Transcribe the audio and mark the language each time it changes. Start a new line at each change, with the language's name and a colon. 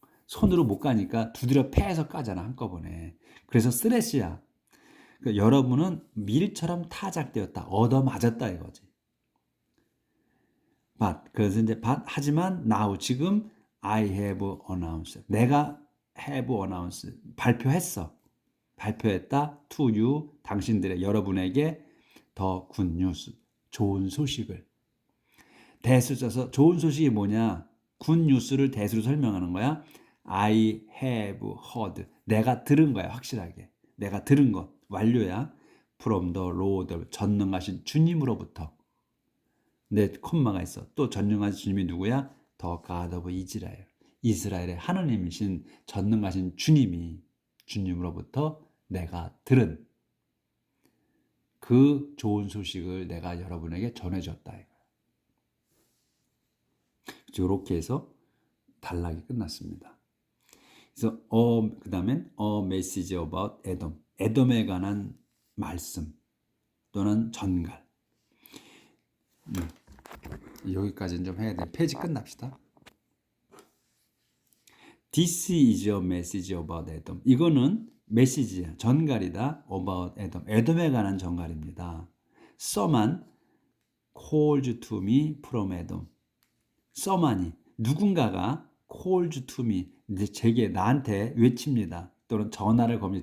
Korean: 손으로 못 까니까 두드려 패서 까잖아 한꺼번에. 그래서 스레시야. 그러니까 여러분은 밀처럼 타작되었다. 얻어맞았다 이거지. 그래서 이제 하지만
English: now
Korean: 지금
English: I have announced.
Korean: 내가
English: have announced.
Korean: 발표했다.
English: to you
Korean: 당신들의 여러분에게 더
English: good news.
Korean: 좋은 소식을. 대수 써서 좋은 소식이 뭐냐?
English: good news
Korean: 를 대수로 설명하는 거야.
English: I have heard.
Korean: 내가 들은 거야, 확실하게. 내가 들은 것. 완료야.
English: From the Lord.
Korean: 전능하신 주님으로부터. 내 콤마가 있어. 또 전능하신 주님이 누구야?
English: The God of Israel.
Korean: 이스라엘의 하나님이신 전능하신 주님으로부터 내가 들은 그 좋은 소식을 내가 여러분에게 전해줬다. 이렇게 해서 단락이 끝났습니다. 그래서 그 다음엔
English: A message about Edom.
Korean: 에돔에 관한 말씀 또는 전갈. 여기까지는 좀 해야 돼. 페이지 끝납시다.
English: This is a message about Edom.
Korean: 이거는 메시지야. 전갈이다.
English: About Edom.
Korean: 에돔에 관한 전갈입니다.
English: Someone calls to me from Edom.
Korean: Someone이 누군가가
English: calls to me
Korean: 이제 제게 나한테 외칩니다. 또는 전화를 겁니다.